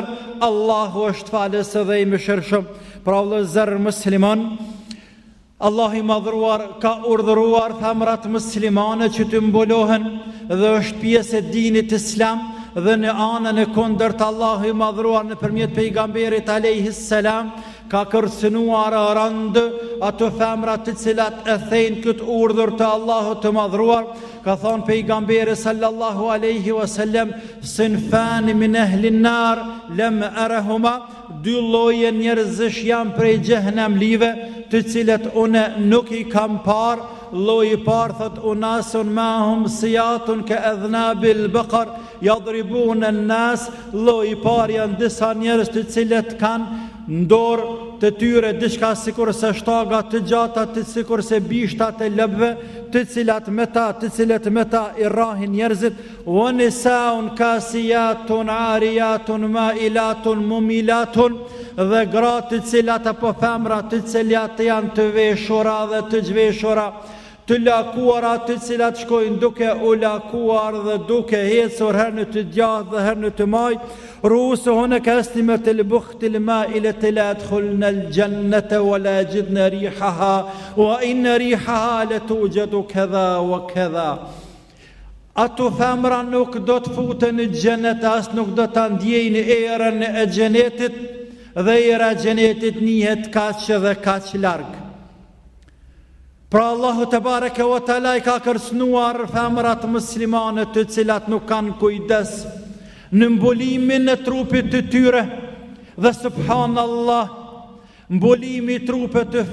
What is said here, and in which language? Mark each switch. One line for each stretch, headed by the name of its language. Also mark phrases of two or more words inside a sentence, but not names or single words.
Albanian: Allahu është falës dhe i mëshirshëm. Pra vëllezër musliman, Allah i madhruar ka urdhëruar femrat muslimane që të mbulohen dhe është pjesë e dinit islam, dhe në anën e kundërt Allahu i madhruar nëpërmjet pejgamberit
Arabic: عليه السلام
Albanian: ka kërcënuar rënd ato femra të cilat e thejnë këtë urdhër të Allahut të madhruar. Ka thonë pejgamberi
Arabic: صلى الله عليه وسلم, صنفان من أهل النار لم أرهما,
Albanian: dy lloje njerëzish janë prej xhehenemlive të cilët unë nuk i kam parë. Lloji i parë thot
Arabic: أناس معهم سياط كأذناب البقر يضربون الناس.
Albanian: Lloji i parë janë disa njerëz të cilët kanë ndorë të tyre diçka sikur se shtaga të gjata, të sikur se bishtat e lëbëve, të cilat me ta i rrahin njerëzit.
Arabic: ونساء كاسيات عاريات مائلات مميلات,
Albanian: dhe gratë të cilat apo femra të cilat janë të veshura dhe të zhveshura, të lakuara, të cilat shkojnë duke u lakuar dhe duke hecur herë në të djathtë dhe herë në të majtë.
Arabic: رؤوسهن كأسنمة البخت المائلة لا يدخلن الجنة ولا يجدن ريحها وإن ريحها لتوجد كذا وكذا.
Albanian: Ato femra nuk do të futen në xhenet, as nuk do ta ndjejnë erën e xhenetit, dhe era e xhenetit njihet kaq dhe kaq larg. Pra Allahu
Arabic: تبارك وتعالى
Albanian: I ka kërcënuar femrat muslimane të cilat nuk kanë kujdes në mbolimin e trupit të tyre, dhe subhanallah, mbolimi I trupit